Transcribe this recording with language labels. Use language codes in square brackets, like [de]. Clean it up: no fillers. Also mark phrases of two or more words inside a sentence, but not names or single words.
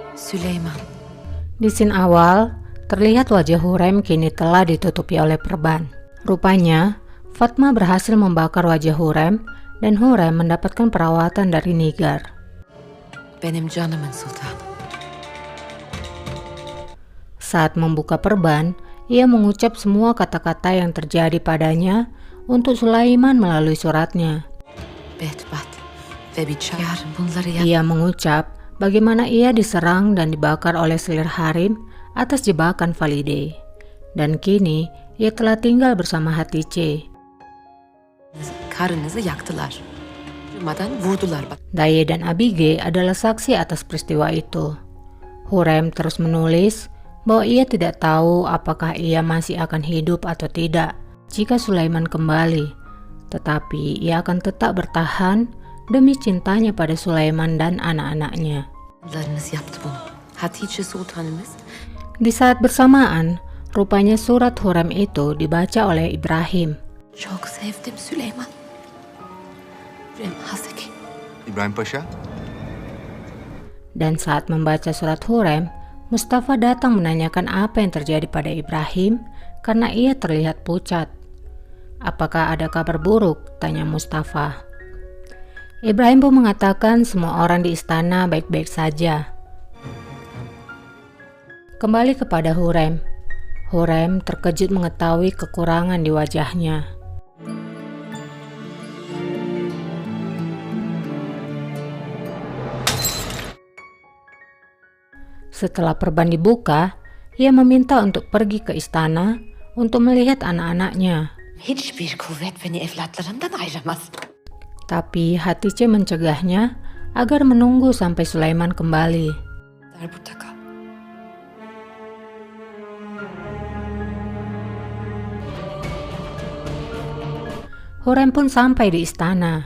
[id] Süleyman. Di scene awal, terlihat wajah Hurrem kini telah ditutupi oleh perban. Rupanya, Fatma berhasil membakar wajah Hurrem dan Hurrem mendapatkan perawatan dari Nigar. [tr] Benim canımın sultanı. [id] Saat membuka perban, ia mengucap semua kata-kata yang terjadi padanya untuk Sulaiman melalui suratnya. [tr] Bedbaht ve biçare. Bunları [id] Ia mengucap bagaimana ia diserang dan dibakar oleh selir Harim atas jebakan Valide. Dan kini ia telah tinggal bersama Hatice. [tr] karınızı yaktılar. Durmadan vurdular. [id] Daye dan Abige adalah saksi atas peristiwa itu. Hurrem terus menulis bahwa ia tidak tahu apakah ia masih akan hidup atau tidak jika Sulaiman kembali, tetapi ia akan tetap bertahan demi cintanya pada Sulaiman dan anak-anaknya. [tr] Larınız yaptı bunu. Hatice Sultanımız. [id] Di saat bersamaan, rupanya surat Hurrem itu dibaca oleh Ibrahim. [tr] Çok sevdim Süleyman. Rem Haseki. İbrahim Paşa? [id] Dan saat membaca surat Hurrem, Mustafa datang menanyakan apa yang terjadi pada Ibrahim karena ia terlihat pucat. "Apakah ada kabar buruk?" tanya Mustafa. Ibrahim pun mengatakan semua orang di istana baik-baik saja. Kembali kepada Hurrem. Hurrem terkejut mengetahui kekurangan di wajahnya. Setelah perban dibuka, ia meminta untuk pergi ke istana untuk melihat anak-anaknya. [tr] Hiçbir kuvvet beni evlatlarımdan ayıramaz. [id] Tapi Hatice mencegahnya agar menunggu sampai Sulaiman kembali. [tr] Burada kal. [id] Hurrem pun sampai di istana.